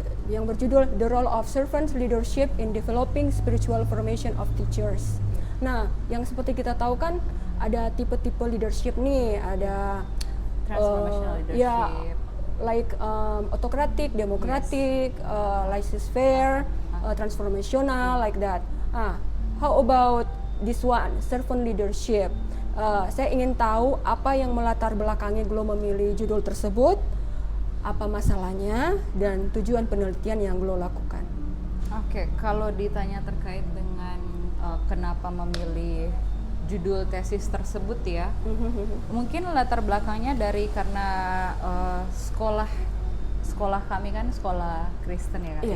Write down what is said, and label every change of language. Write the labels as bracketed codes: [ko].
[id] Yang berjudul The Role of Servant Leadership in Developing Spiritual Formation of Teachers. Nah, yang seperti kita tahu kan ada tipe-tipe leadership nih, ada [en] Transformational leadership. ya, like autocratic, democratic, laissez-faire, transformational, like that. How about this one, servant leadership? [id] Saya ingin tahu apa yang melatar belakangi Glo memilih judul tersebut, apa masalahnya, dan tujuan penelitian yang Glo lakukan. Oke, kalau ditanya terkait dengan kenapa memilih judul tesis tersebut ya, mungkin latar belakangnya karena sekolah kami kan sekolah Kristen ya kan.